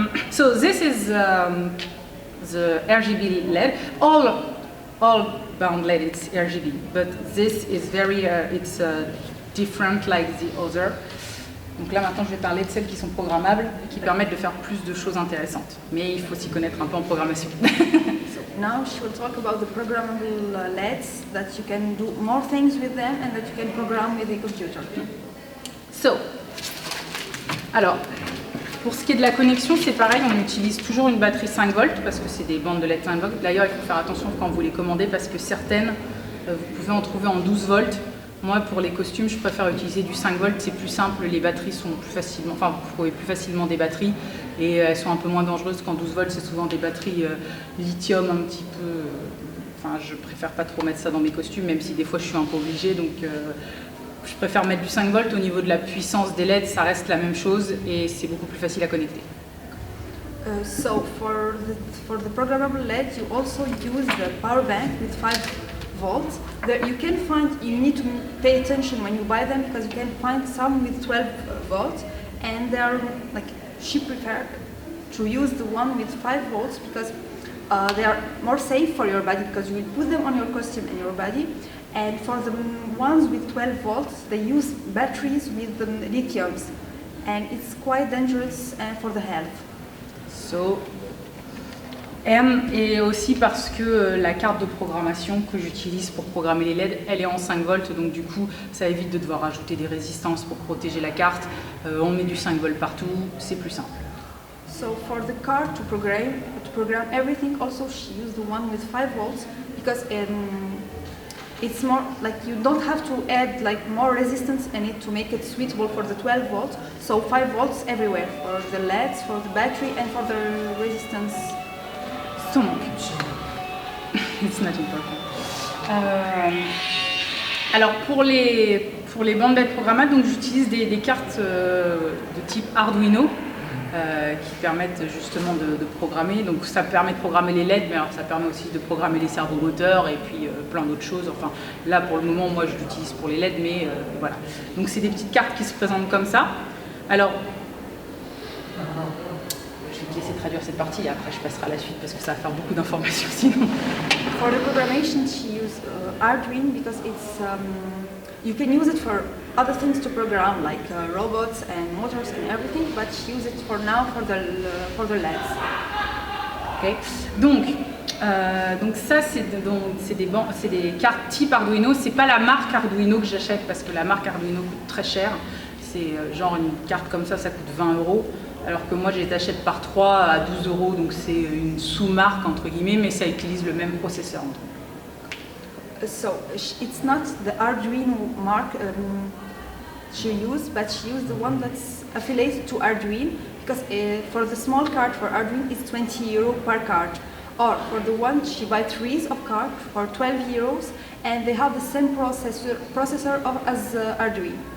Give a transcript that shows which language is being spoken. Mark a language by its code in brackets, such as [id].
[en] So this is the RGB LED. All bound LED, it's RGB, but this is very, it's different like the other. [fr] Donc là maintenant je vais parler de celles qui sont programmables et qui permettent de faire plus de choses intéressantes. Mais il faut s'y connaître un peu en programmation. [en] So now she will talk about the programmable LEDs, that you can do more things with them and that you can program with the computer. So, [fr] alors, pour ce qui est de la connexion, c'est pareil, on utilise toujours une batterie 5 volts parce que c'est des bandes de LED 5 volts. D'ailleurs, il faut faire attention quand vous les commandez parce que certaines, vous pouvez en trouver en 12 volts. Moi, pour les costumes, je préfère utiliser du 5 volts, c'est plus simple, les batteries sont plus facilement, enfin, vous trouvez plus facilement des batteries et elles sont un peu moins dangereuses qu'en 12 volts, c'est souvent des batteries lithium un petit peu, enfin, je préfère pas trop mettre ça dans mes costumes, même si des fois je suis un peu obligée, donc je préfère mettre du 5 volts. Au niveau de la puissance des LED, ça reste la même chose et c'est beaucoup plus facile à connecter. [en] So for the programmable LED, you also use the power bank with 5 volts. There you can find, you need to pay attention when you buy them because you can find some with 12 volts, and they are like, she preferred to use the one with 5 volts because They are more safe for your body because you will put them on your costume and your body. And for the ones with 12 volts, they use batteries with lithiums. And it's quite dangerous for the health. So, [fr] M, et aussi parce que la carte de programmation que j'utilise pour programmer les LED, elle est en 5 volts, donc du coup ça évite de devoir ajouter des résistances pour protéger la carte. On met du 5 volts partout, c'est plus simple. [en] So for the card to program everything, also she used the one with 5 volts because it's more like you don't have to add like more resistance in it to make it suitable for the 12 volts. So 5 volts everywhere for the LEDs, for the battery, and for the resistance. [fr] Donc, [en] it's not important. [fr] Alors pour les bandes LED programmables, donc j'utilise des cartes de type Arduino qui permettent justement de programmer. Donc ça permet de programmer les LED, mais alors ça permet aussi de programmer les servomoteurs et puis plein d'autres choses. Enfin là pour le moment moi je l'utilise pour les LED, mais voilà. Donc c'est des petites cartes qui se présentent comme ça. Alors je vais te laisser traduire cette partie et après je passerai à la suite parce que ça va faire beaucoup d'informations sinon. [en] For the programmation she used Arduino because it's you can use it for other things to program like robots and motors and everything, but she uses it for now for the LEDs. Okay. [fr] Donc ça c'est des cartes type Arduino. C'est pas la marque Arduino que j'achète parce que la marque Arduino coûte très cher. C'est genre une carte comme ça coûte 20 €. Alors que moi je les achète par 3 à 12 €, donc c'est une sous-marque entre guillemets, mais ça utilise le même processeur. [en] So it's not the Arduino mark she used, but she used the one that's affiliated to Arduino because for the small card for Arduino it's 20 € per card, or for the one she buys 3 of cards for 12 €, and they have the same processor as Arduino.